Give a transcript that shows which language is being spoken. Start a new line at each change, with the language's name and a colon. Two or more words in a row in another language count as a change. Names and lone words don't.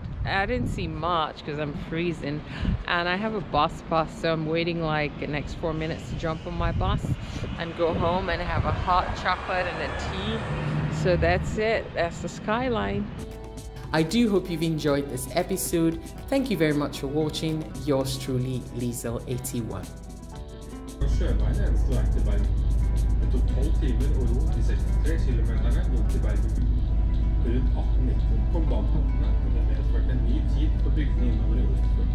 English: I didn't see much because I'm freezing, and I have a bus pass, so I'm waiting like the next 4 minutes to jump on my bus and go home and have a hot chocolate and a tea. So that's it. That's the skyline. I do hope you've enjoyed this episode. Thank you very much for watching. Yours truly, Liesel81.
Norwegian: Sjøveien er eneste veien til Bergen. Det tok 12 timer å ro de 63 kilometerne mot til Bergen. Rundt 1819 kom banen på, og det medførte en ny tid for bygdene innover i Osterfjord.